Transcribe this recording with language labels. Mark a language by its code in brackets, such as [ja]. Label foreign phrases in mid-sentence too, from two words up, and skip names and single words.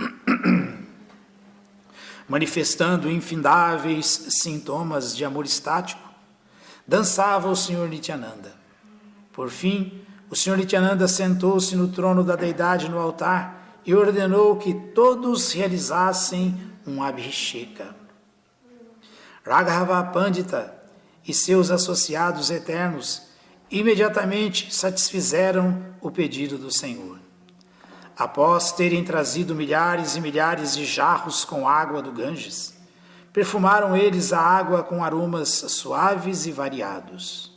[pt] Manifestando infindáveis sintomas de amor estático, dançava o Senhor Nityananda. Por fim, o Senhor Nityananda sentou-se no trono da deidade no altar e ordenou que todos realizassem um abhisheka. Raghava Pandita e seus associados eternos imediatamente satisfizeram o pedido do Senhor. Após terem trazido milhares e milhares de jarros com água do Ganges, perfumaram eles a água com aromas suaves e variados.